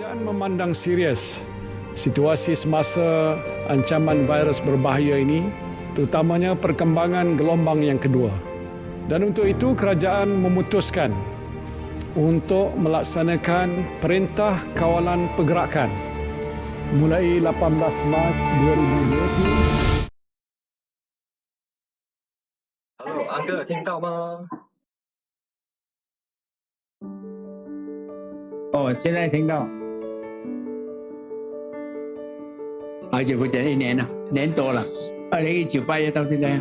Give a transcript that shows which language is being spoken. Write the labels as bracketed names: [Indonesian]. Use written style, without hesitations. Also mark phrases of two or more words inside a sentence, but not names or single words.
[Malay] memandang serius situasi semasa ancaman virus berbahaya ini, terutamanya perkembangan gelombang yang kedua. Dan untuk itu kerajaan memutuskan untuk melaksanakan Perintah Kawalan Pergerakan mulai 18 Mac 2020. [Chinese] ，Hello，安哥听到吗？哦，现在听到。好久不见，1年了，1年多了，2019 8月到现在。